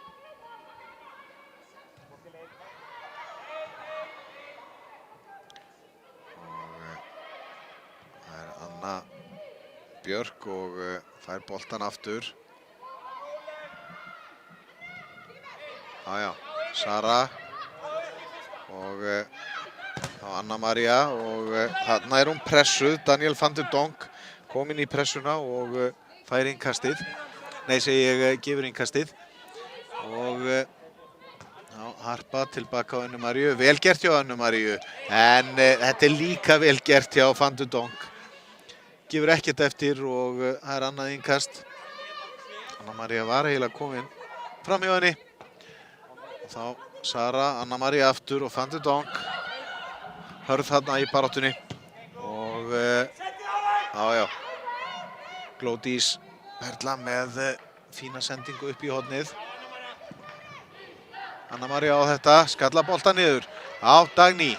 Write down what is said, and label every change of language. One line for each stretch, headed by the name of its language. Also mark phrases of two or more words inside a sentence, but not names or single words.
Icelandic: Og það er Anna Björk og fær boltan aftur. Já, Sara og þá Anna María og þarna er hún pressuð. Daniel van de Donk kom inn í pressuna og fær innkastið. Nei, segi ég, gefur innkastið. Og já, Harpa tilbaka á Önnu Maríu. Vel gert hjá Önnu Maríu. En þetta er líka vel gert hjá van de Donk. Gefur ekkert eftir og það er annað innkast. Anna María var eiginlega komin fram hjá henni. Og þá Sara, Anna María aftur og van de Donk. Hörð þarna í baráttunni. Og já. Glódís Perla með fína sendingu upp í hornið. Anna María á þetta, skalla boltan niður. Já, Dagný.